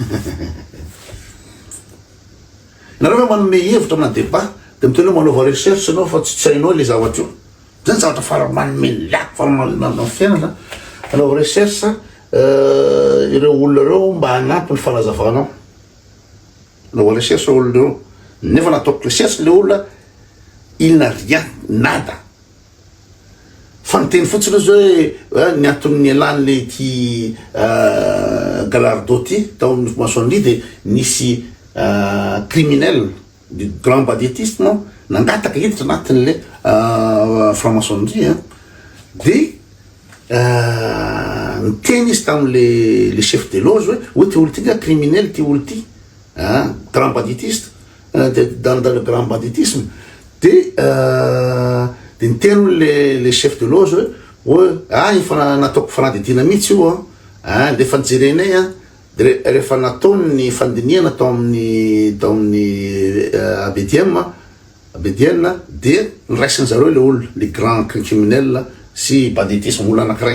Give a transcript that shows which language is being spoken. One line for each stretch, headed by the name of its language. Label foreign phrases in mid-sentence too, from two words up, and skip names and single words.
Malagasy: nareo hoe manome hevitra amina débat dia miteny hoe manaova recherche anao fa tsy hainao le zavatra io zany zavatra farany manome liako farany manome fiainana anaova recherche ireo olona reo mba hanampy ny fanazavanao anaova recherche olona reo nefa nataoko recherche le olona
French: il n'a rien nada
Malagasy: fa niteny fotsiny zao hoe ny anton'ny alany le ty Gallardo ty tao maçonnerie dia nisy
French: criminel du grand banditisme
Malagasy: no nangataka hiditra anatin'le franc-maçonnerie dia niteny izy tamin'le
French: chef de loge
Malagasy: hoe ty olo ty ka criminel ty olo ty
French: grand banditiste dans le grand banditisme
Malagasy: dia niteny le
French: chef de loge
Malagasy: hoe nataoko fanadidina mihitsy io le fanjerenay dia rehefa nataony ny fandiniana tao amin'ny abedienne dia niraisiny zareo le olo le
French: grand criminel
Malagasy: sy banditisme olo anakiray